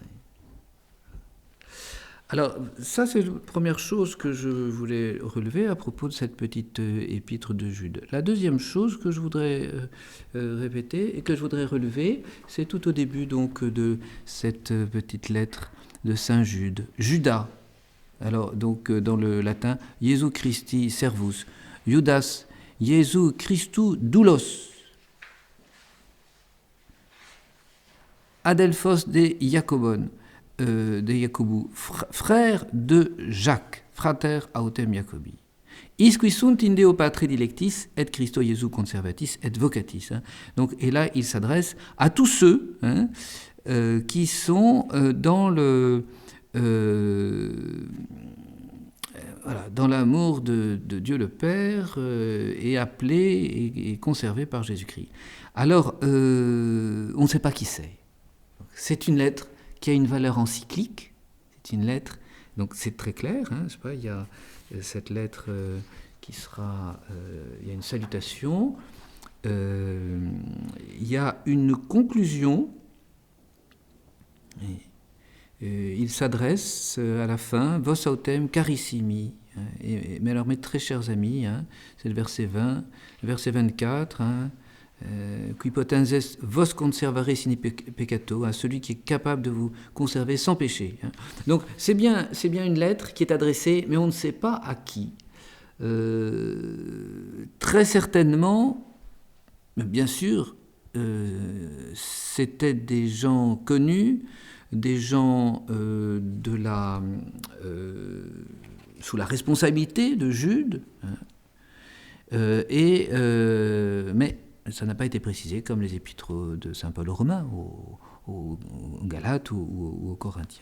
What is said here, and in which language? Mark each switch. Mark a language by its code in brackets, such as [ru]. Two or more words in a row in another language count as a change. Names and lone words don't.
[fr] Alors, ça, c'est la première chose que je voulais relever à propos de cette petite épître de Jude. La deuxième chose que je voudrais répéter et que je voudrais relever, c'est tout au début donc de cette petite lettre de Saint Jude. Judas, alors donc dans le latin, [la] Jesu Christi servus, [el] Judas, Ἰησοῦ Χριστοῦ δοῦλος, ἀδελφὸς δὲ Ἰακώβον, δὲ Ἰακώβου, [fr] frère de Jacques, [la] frater autem Jacobi. Isqui sunt in Deo Patre dilectis, et Christo Jesu conservatis, et vocatis. [fr] Donc, et là, il s'adresse à tous ceux qui sont dans l'amour de Dieu le Père et appelés et conservés par Jésus-Christ. Alors, on ne sait pas qui c'est. C'est une lettre qui a une valeur encyclique. C'est une lettre, donc c'est très clair. Je sais pas, il y a cette lettre qui sera, il y a une salutation, il y a une conclusion. Il s'adresse à la fin, [la] vos autem carissimi. [fr] Mais alors mes très chers amis, c'est le verset 20, le verset 24. [la] Qui potenses vos conservare sine peccato, [fr] celui qui est capable de vous conserver sans péché. Donc c'est bien une lettre qui est adressée, mais on ne sait pas à qui. Très certainement, bien sûr, c'était des gens connus, des gens sous la responsabilité de Jude, mais ça n'a pas été précisé comme les épîtres de saint Paul aux Romains, aux Galates ou aux Corinthiens.